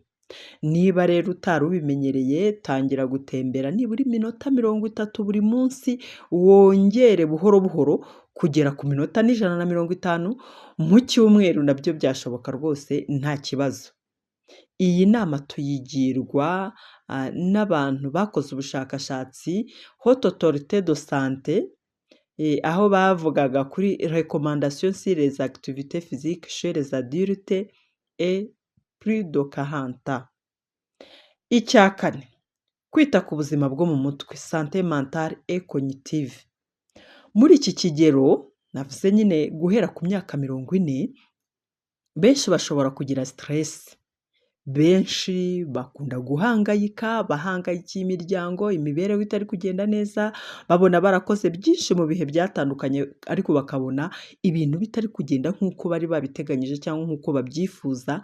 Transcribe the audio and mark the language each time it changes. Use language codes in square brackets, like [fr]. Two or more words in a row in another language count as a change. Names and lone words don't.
[rw] Niba rero utari ubimenyereye, tangira gutembera nibura iminota 30 buri munsi, wongere buhoro buhoro kugera ku minota n'150 mu cyumweru, nabyo byashoboka rwose nta kibazo. Iyi nama tuyigirwa n'abantu bakoze ubushakashatsi Haute Autorité de Santé, aho bavugaga kuri [fr] recommandation sur les activités physiques chez les adultes et plus de 40 ans. [rw] Icya kane, kwita ku buzima bwo mu mutwe, [fr] santé mentale et cognitive. [rw] Muri iki kigero navuze nyine guhera ku myaka 40, benshi bashobora kugira stress. Benshi bakunda guhangayika, bahangayikiye imiryango, imibereho itari kugenda neza, babona barakoze byinshi mu bihe byatandukanye ariko bakabona ibintu bitari kugenda nk'uko bari babiteganyije cyangwa nk'uko babyifuza.